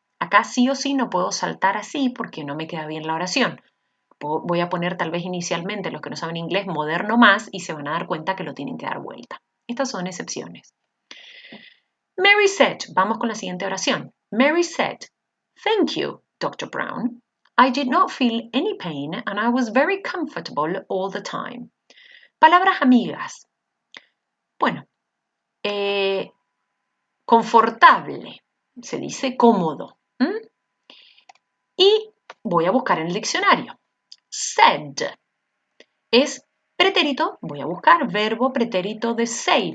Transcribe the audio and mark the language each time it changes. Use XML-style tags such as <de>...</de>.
<es>Acá sí o sí no puedo saltar así porque no me queda bien la oración. Voy a poner tal vez inicialmente, los que no saben inglés, moderno más y se van a dar cuenta que lo tienen que dar vuelta. Estas son excepciones.</es> <en>Mary said,</en> <es>vamos con la siguiente oración.</es> <en>Mary said, "Thank you, Dr. Brown. I did not feel any pain and I was very comfortable all the time."</en> <es>Palabras amigas. Bueno, confortable, se dice cómodo. Y voy a buscar en el diccionario. Said es pretérito, voy a buscar verbo pretérito de say.</es>